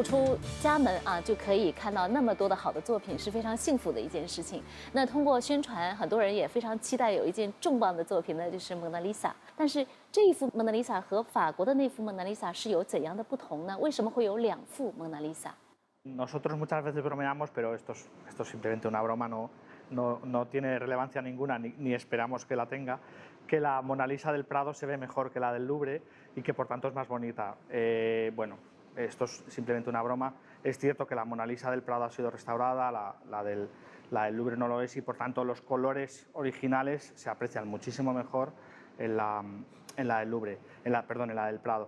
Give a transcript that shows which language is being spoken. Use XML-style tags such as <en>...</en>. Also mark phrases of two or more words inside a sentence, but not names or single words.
<zh>出家门啊，就可以看到那么多的好的作品，是非常幸福的一件事情。那通过宣传，很多人也非常期待有一件重磅的作品呢，就是蒙娜丽莎。但是这一幅蒙娜丽莎和法国的那幅蒙娜丽莎是有怎样的不同呢？为什么会有2幅蒙娜丽莎</zh> <es>？Nosotros muchas veces bromeamos, pero esto es simplemente una broma, no tiene relevancia ninguna, ni esperamos que la tenga, que la Mona Lisa del Prado se ve mejor que la del Louvre y que por tanto es más bonita. Bueno, esto es simplemente una broma. Es cierto que la Mona Lisa del Prado ha sido restaurada, la del Louvre no lo es, y por tanto los colores originales se aprecian muchísimo mejor en la del Louvre, en la del Prado.</es>